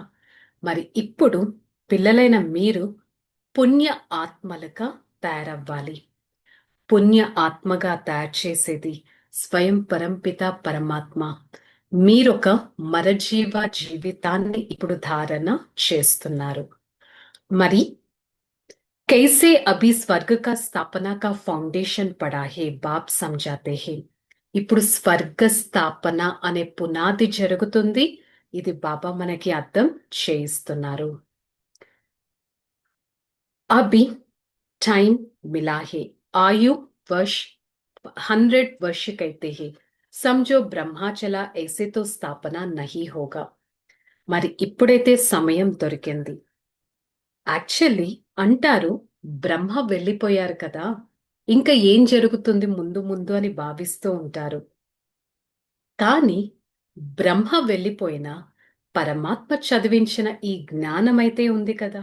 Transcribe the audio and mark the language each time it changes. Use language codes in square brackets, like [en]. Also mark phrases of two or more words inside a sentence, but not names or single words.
[te] మరి ఇప్పుడు పిల్లలైన మీరు పుణ్య ఆత్మలుగా తయారవ్వాలి. పుణ్య ఆత్మగా తయారు చేసేది స్వయం పరంపిత పరమాత్మ. మీరొక మరజీవ జీవితాన్ని ఇప్పుడు ధారణ చేస్తున్నారు. [hi] మరి कैसे अभी स्वर्ग का स्थापना का फाउंडेशन पड़ा है बाप समझाते हैं. [te] ఇప్పుడు స్వర్గ స్థాపన అనే పునాది జరుగుతుంది. ఇది బాబా మనకి అర్థం చేయిస్తున్నారు. [hi] अभी टाइम मिला है, आयु वर्ष 100 वर्ष कहते हैं. समझो ब्रह्मा चला ऐसे तो स्थापना नहीं होगा. [te] మరి ఇప్పుడైతే సమయం దొరికింది. యాక్చువల్లీ అంటారు బ్రహ్మ వెళ్ళిపోయారు కదా, ఇంకా ఏం జరుగుతుంది ముందు ముందు అని భావిస్తూ ఉంటారు. కానీ బ్రహ్మ వెళ్ళిపోయినా పరమాత్మ చదివించిన ఈ జ్ఞానమైతే ఉంది కదా.